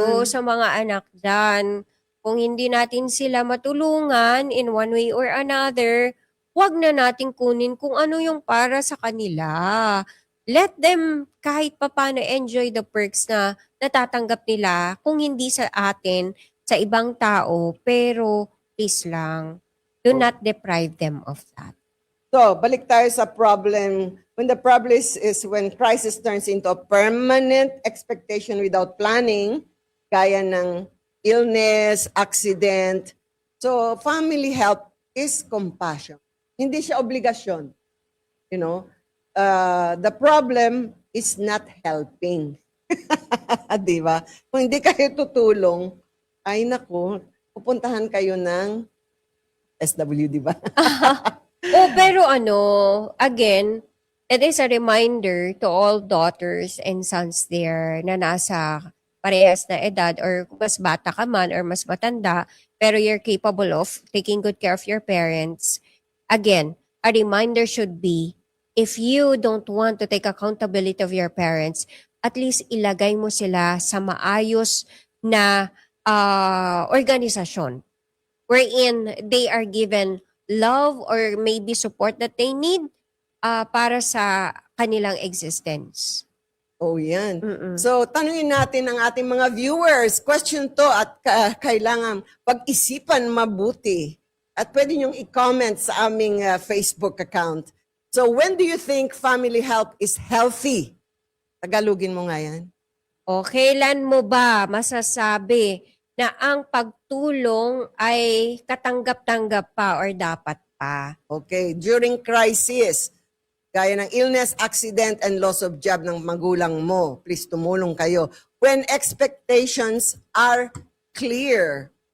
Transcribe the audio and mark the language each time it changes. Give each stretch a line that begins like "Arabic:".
Filipino: So, sa mga anak dyan, kung hindi natin sila matulungan
English: in one way or another,
Filipino: wag na natin kunin kung ano yung para sa kanila.
English: Let them
Filipino: kahit papano
English: enjoy the perks
Filipino: na natatanggap nila kung hindi sa atin, sa ibang tao, pero please lang,
English: do not deprive them of that.
Filipino: So, balik tayo sa problem.
English: When the problem is when crisis turns into a permanent expectation without planning,
Filipino: gaya ng
English: illness, accident. So, family help is compassion.
Filipino: Hindi siya obligasyon.
English: You know, the problem is not helping.
Filipino: Di ba? Kung hindi kayo tutulong, ay nako, pupuntahan kayo ng SWD ba?
English: Pero again, it is a reminder to all daughters and sons there
Filipino: na nasa parehas na edad or mas bata ka man or mas matanda,
English: pero you're capable of taking good care of your parents. Again, a reminder should be, if you don't want to take accountability of your parents, at least
Filipino: ilagay mo sila sa maayos na organisasyon
English: wherein they are given love or maybe support that they need
Filipino: para sa kanilang
English: existence.
Filipino: Oh, yan. Mm-mm. So, tanungin natin ang ating mga viewers. Question to at kailangan pag-isipan mabuti. At pwede niyong i-comment sa aming Facebook account.
English: So, when do you think family help is healthy?
Filipino: Tagalogin mo nga yan. O kailan mo ba masasabi na ang pagtulong ay katanggap-tanggap pa or dapat pa?
English: Okay, during crisis,
Filipino: gaya ng
English: illness, accident, and loss of job
Filipino: ng magulang mo,
English: please
Filipino: tumulong kayo.
English: When expectations are clear.